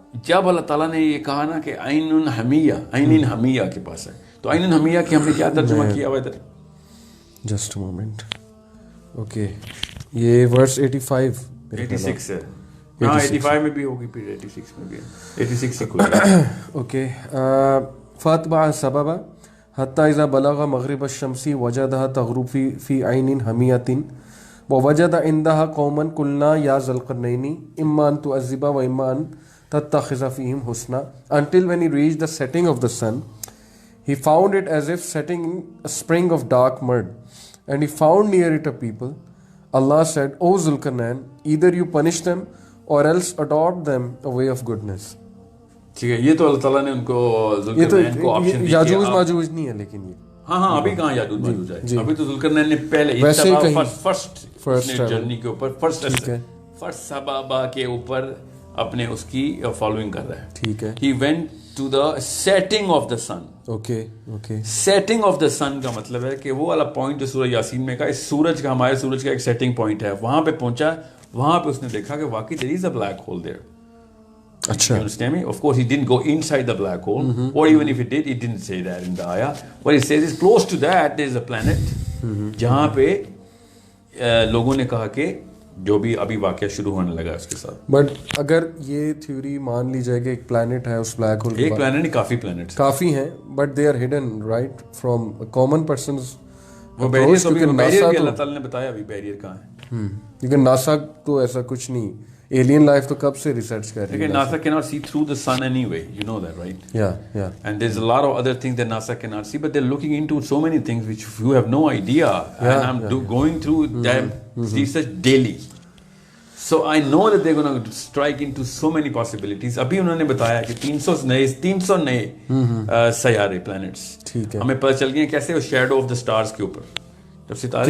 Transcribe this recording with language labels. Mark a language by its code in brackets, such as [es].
[ur] جب اللہ تعالیٰ نے یہ کہا نا کہ عین حمیہ کے پاس ہے, تو عین حمیہ کی ہم نے کیا ترجمہ کیا ہوا ادھر؟ Just moment. اوکے, یہ ورس 86 ہے. ہاں 85 میں بھی ہوگی, پھر 86 میں بھی ہے, 86 سے کھل گیا. اوکے. [ar] فاتبع سببا حتى اذا بلغ مغرب الشمس وجدها تغرب في عين حمية ووجد عندها قوما قلنا يا ذا القرنين اما ان تعذب واما ان تتخذ فيهم حسنا, [en] until when he reached the setting of the sun he found it as if setting in a spring of dark mud, and he found near it a people. Allah said, O Zulkarnain, either you punish them or else adopt them a way of goodness. [ur] ٹھیک ہے. یہ تو اللہ تعالیٰ نے ان کو ذوالقرنین کو option دی. یاجوج ماجوج نہیں ہے لیکن یہ. ہاں ابھی کہاں یاجوج ماجوج ہے, ابھی تو ذوالقرنین نے پہلے فرسٹ جرنی کے اوپر فرسٹ سبابا کے اوپر اپنے اس کی فالوئنگ کر رہا ہے. ٹھیک ہے. [en] He went to the setting of the sun. [ur] Okay. setting of the sun کا مطلب ہے کہ وہ والا پوائنٹ جو سورہ یاسین میں کا سورج کا, ہمارے سورج کا ایک سیٹنگ پوائنٹ ہے, وہاں پہ پہنچا, وہاں پہ اس نے دیکھا کہ واقعی [en] there is a black hole there. [ur] اچھا. [en] You understand me? Of course he didn't go inside the black hole, or even if he did, he didn't say that in the ayah. What he says is close to that there is a planet [ur] جہاں پہ لوگوں نے کہا کہ جو بھی ابھی واقعہ شروع ہونے لگا اس کے ساتھ. بٹ اگر یہ تھیوری مان لی جائے کہ ایک پلانٹ ہے اس بلیک ہول, ایک پلانٹ نہیں کافی پلانٹس کافی ہیں, [en] But they are hidden right from common persons. [ur] وہ بیریئر بھی اللہ تعالیٰ نے بتایا ابھی بیریئر کہاں ہے. لیکن ناسا تو ایسا کچھ نہیں, alien life تو کب سے ریسرچ کر رہی ہے. [en] NASA cannot see through the sun anyway, you know that, right? Yeah. And there's a lot of other things that NASA cannot see, but they're looking into so many things which you have no idea. And I'm going through them research daily. So I know that they're going to strike into so many possibilities. [ur] ابھی انہوں نے بتایا کہ 300 نئے سیارے planets ہمیں پتہ چل گئے کیسے وہ شیڈو آف دا اسٹارز کے اوپر, جب ستارے